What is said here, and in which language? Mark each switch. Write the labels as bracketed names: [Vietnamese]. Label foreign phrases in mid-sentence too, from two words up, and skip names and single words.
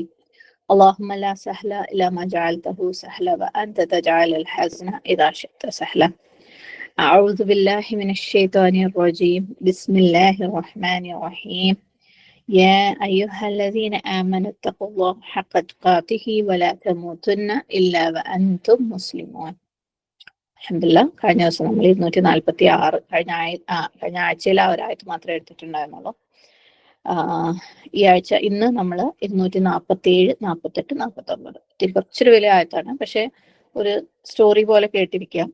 [Arabic] اللهم لا سهل إلا ما جعلته سهلا وأنت تجعل الحزن إذا شئت سهلا. أعوذ بالله من الشيطان الرجيم. بسم الله الرحمن الرحيم. يا أيها الذين آمنوا اتقوا الله حق تقاته ولا تموتن إلا وأنتم مسلمون. [Malayalam] അൽഹംദുലില്ലാ, കഴിഞ്ഞ ദിവസം നമ്മൾ 246 കഴിഞ്ഞ ആഴ്ചയിൽ ആ ഒരാഴ്ച മാത്രമേ എടുത്തിട്ടുണ്ടായിരുന്നുള്ളൂ. ഈ ആഴ്ച ഇന്ന് നമ്മൾ 247, 48, 49 കുറച്ചൊരു വലിയ ആയത്താണ്. പക്ഷെ ഒരു സ്റ്റോറി പോലെ കേട്ടിരിക്കാം.